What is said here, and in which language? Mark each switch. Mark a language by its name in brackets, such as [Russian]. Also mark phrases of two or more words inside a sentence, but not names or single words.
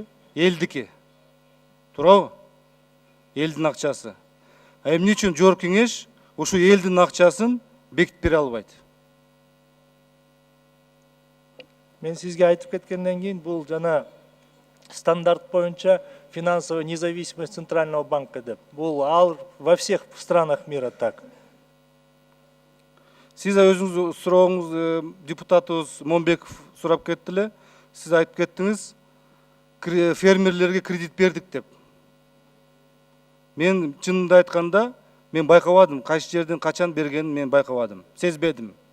[Kyrgyz] Элдики. Туурабы? Элдин акчасы. Эмне үчүн жогорку кеңеш ушу элдин акчасын бекитип бере албайт? Мен сизге айтып кеткенден кийин, бул жана стандарт боюнча [Russian] финансовая независимость Центрального банка [Kyrgyz] деп. [Russian] Бул во всех странах мира так. [Kyrgyz] Сиз өзүңүз сурооңуз депутатыбыз Момбеков сурап кетти эле. Сиз айтып кеттиңиз, фермерлерге кредит бердик деп. Мен чынында айтканда, мен байкабадым, кайсы жерден качан бергенин мен байкабадым, сезбедим.